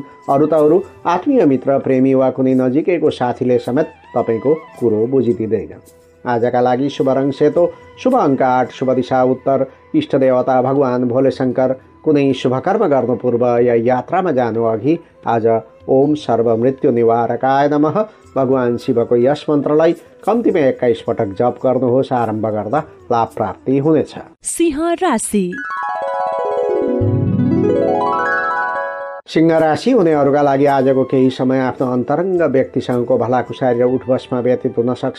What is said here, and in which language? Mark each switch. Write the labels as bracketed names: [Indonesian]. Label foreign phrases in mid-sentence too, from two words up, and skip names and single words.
[Nepali] अरू त अरू आत्मीय मित्र, प्रेमी वा कुनै नजिकैको साथीले समेत तपाईँको कुरो बुझिदिँदैन। आजका लागि शुभ रङ सेतो, शुभ अङ्क 8, शुभ दिशा उत्तर, इष्ट देवता भगवान भोले शङ्कर। कुनै शुभ कर्म गर्नु पूर्व या यात्रामा जानु अघि आज [Sanskrit] ओम सर्वमृत्यु निवारकाय नमः [Nepali] भगवान शिवको यस मन्त्रलाई कम्तीमा 21 पटक जप गर्नुहोस्। आरम्भ गर्दा लाभ प्राप्ति हुनेछ। सिंह राशि। सिंह राशि हुनेहरूका लागि आजको केही समय आफ्नो अन्तरङ्ग व्यक्तिसँगको भलाकुसारी र उठबसमा व्यतीत हुन सक्छ।